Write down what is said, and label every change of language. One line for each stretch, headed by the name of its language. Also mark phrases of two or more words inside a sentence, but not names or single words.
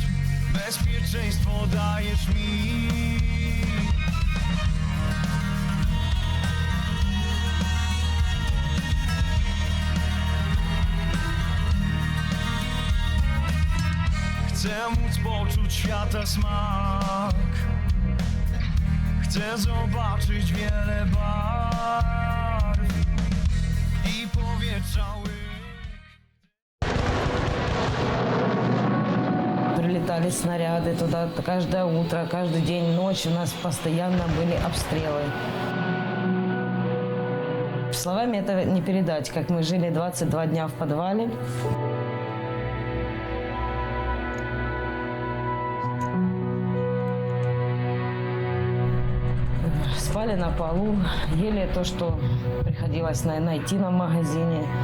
Polish: Bezpieczeństwo dajesz mi. Chcę móc poczuć świata smak. Chcę zobaczyć wiele barw i powietrza łyk.
Russian: Прилетали снаряды туда каждое утро, каждый день, ночь. У нас постоянно были обстрелы. Словами это не передать, как мы жили 22 дня в подвале. Спали на полу, ели то, что приходилось найти на магазине.